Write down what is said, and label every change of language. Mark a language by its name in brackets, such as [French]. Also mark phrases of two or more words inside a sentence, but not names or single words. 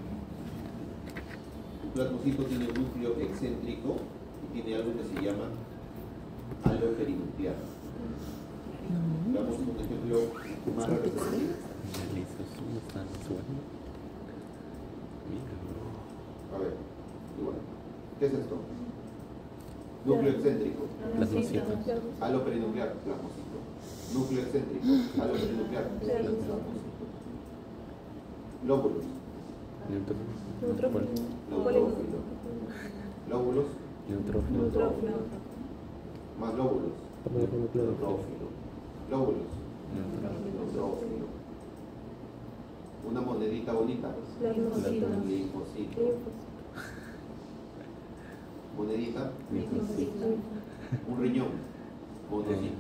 [Spanish] Un plasmocito tiene un núcleo excéntrico y tiene algo que se llama halo perinuclear. Veamos un ejemplo más representativo. A ver, igual. ¿Qué es esto? Núcleo excéntrico. Plasmocito. Halo perinuclear, plasmocito. Núcleo excéntrico, halo perinuclear, plasmocito. Lóbulos. Neutrófilo. Neutrófilo. Lóbulos. Neutrófilo. Más lóbulos. Neutrófilo. Lóbulos. Neutrófilo. Una monedita bonita. Plasmocito. Linfocito. Monedita. Un riñón. Monocito.